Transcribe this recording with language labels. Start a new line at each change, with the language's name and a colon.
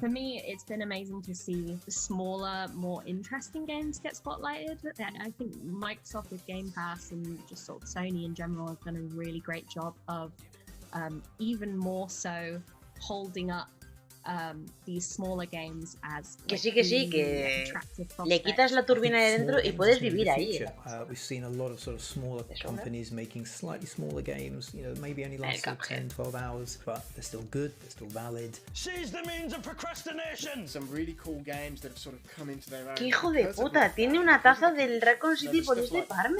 English: For me, it's been amazing to see the smaller, more interesting games get spotlighted. I think Microsoft with Game Pass and just sort of Sony in general have done a really great job of even more so holding up these smaller games as
Spanish: que sí, que le quitas la turbina de dentro y puedes vivir ahí.
English: We've seen a lot of sort of smaller companies making slightly smaller games, you know, maybe only last 10, 12 hours, but they're still good, they're still valid. Seize the means of procrastination! Some really cool games that have sort of come into their own.
Spanish: ¡Qué hijo de puta! Tiene una taza del Raccoon City por este parme.